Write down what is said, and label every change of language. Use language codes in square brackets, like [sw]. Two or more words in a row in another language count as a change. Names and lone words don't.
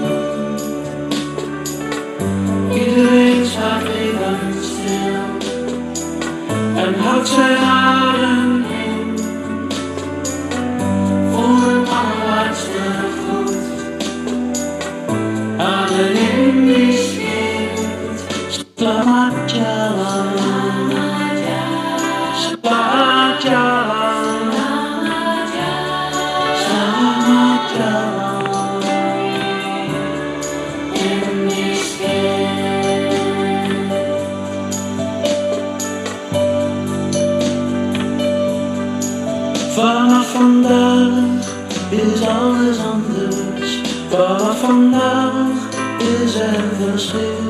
[nl] Iedereen staat even stil en houdt zijn adem in. Voor een allerlaatste groet aan een Indisch kind. [id] Selamat jalan. Selamat jalan, selamat jalan, [nl] Indisch kind. Vanaf vandaag is alles anders. Vanaf vandaag is er verschil.